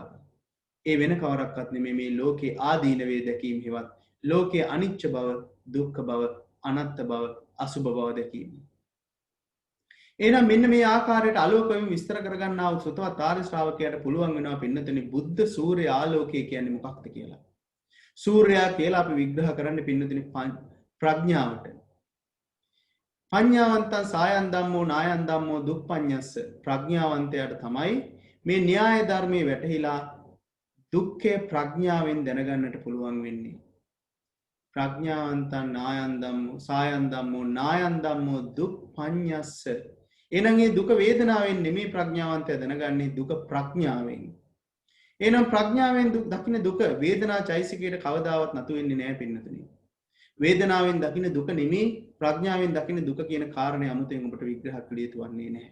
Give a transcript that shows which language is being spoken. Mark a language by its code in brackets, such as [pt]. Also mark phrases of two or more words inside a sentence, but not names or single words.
[si] ඒ වෙන කවරක්වත් නෙමෙයි මේ ලෝකේ ආදීනවේ දැකීම හේවත් ලෝකයේ අනිච්ච බව, දුක්ඛ බව, අනාත්ම බව, අසුභ බව දැකීම. එහෙනම් මෙන්න මේ ආකාරයට ආලෝකයෙන් විස්තර කරගන්නා වූ සුතවත් ආර්ය ශ්‍රාවකයාට පුළුවන් වෙනවා පින්නතුනි බුද්ධ සූර්ය ආලෝකය කියන්නේ මොකක්ද කියලා. සූර්යයා කියලා අපි විග්‍රහ කරන්න පින්නතුනි ප්‍රඥාවට. [pi] පඤ්ඤාවන්තං සායන් ධම්මෝ නායන් ධම්මෝ දුප්පඤ්ඤස්ස. [si] ප්‍රඥාවන්තයාට තමයි මේ න්‍යාය ධර්මයේ වැටහිලා දුක්ඛේ ප්‍රඥාවෙන් දැනගන්නට පුළුවන් වෙන්නේ. [pi] ප්‍රඥාවන්තං නායන් ධම්මෝ සායන් ධම්මෝ නායන් ධම්මෝ දුප්පඤ්ඤස්ස. [si] එහෙනම් මේ දුක වේදනාවෙන් නෙමෙයි ප්‍රඥාවන්තයා දැනගන්නේ දුක ප්‍රඥාවෙන්. එහෙනම් ප්‍රඥාවෙන් දුක් දකින්න දුක වේදනා චෛසිකයට කවදාවත් නතු වෙන්නේ නැහැ පින්නතුනි. වේදනාවෙන් දකින්න දුක නෙමෙයි ප්‍රඥාවෙන් දකින්න දුක කියන කාරණේ අමුතෙන් ඔබට විග්‍රහ කළ යුතු වන්නේ නැහැ.